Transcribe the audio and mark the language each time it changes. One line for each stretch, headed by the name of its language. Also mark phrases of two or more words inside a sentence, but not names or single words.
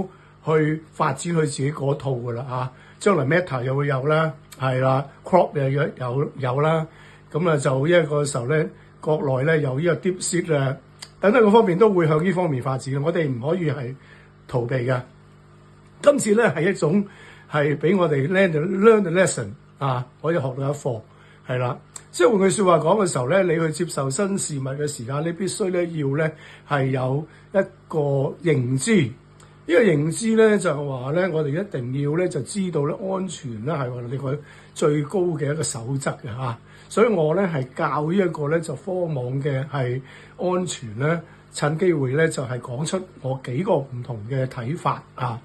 Cantonese: 去發展佢自己嗰套㗎啦嚇，將來 Meta 又會有啦，係啦 Crop 又有啦，咁啊就呢一個時候咧，國內咧有呢個 DeepSeek 啊，等等個方面都會向呢方面發展。我哋唔可以係逃避嘅。今次咧係一種係俾我哋
English: learn the lesson
Cantonese: 啊，可以學到一課係啦。即係換句説話講嘅時候咧，你去接受新事物嘅時間，你必須咧要咧係有一個認知。呢個認知咧就係話咧，我哋一定要咧就知道咧安全咧係我哋個最高嘅一個守則嘅嚇，所以我咧係教呢一個咧就科網嘅係安全咧，趁機會咧就係講出我幾個唔同嘅睇法啊。